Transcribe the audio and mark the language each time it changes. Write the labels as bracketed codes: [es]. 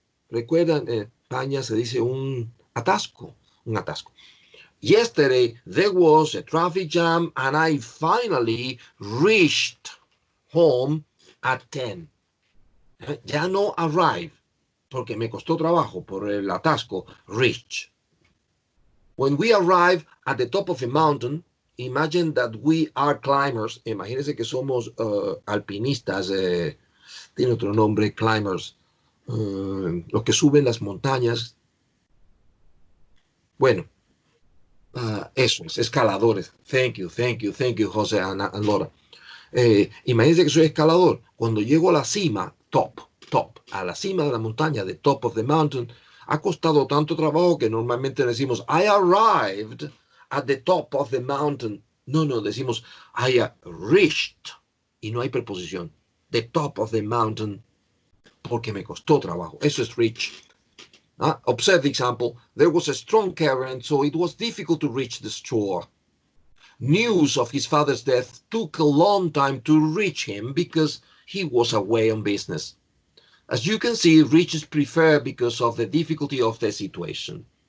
[es] Recuerdan, en España se dice un atasco. [en] Yesterday there was a traffic jam and I finally reached home at 10. [es] Ya no arrive, porque me costó trabajo por el atasco, reach. [en] When we arrive at the top of a mountain, imagine that we are climbers. [es] Imagínense que somos alpinistas, tiene otro nombre, climbers, los que suben las montañas. Bueno, eso es, escaladores. [en] Thank you, José and Laura. [es] Imagínense que soy escalador. Cuando llego a la cima, top, a la cima de la montaña, [en] the top of the mountain, [es] Ha costado tanto trabajo que normalmente decimos, [en] I arrived at the top of the mountain. [es] No, decimos, [en] I reached. [es] Y no hay preposición. [en] The top of the mountain. [es] Porque me costó trabajo. Eso es [en] reach. Observe the example. There was a strong current, so it was difficult to reach the shore. News of his father's death took a long time to reach him because he was away on business. As you can see, reach is preferred because of the difficulty of the situation.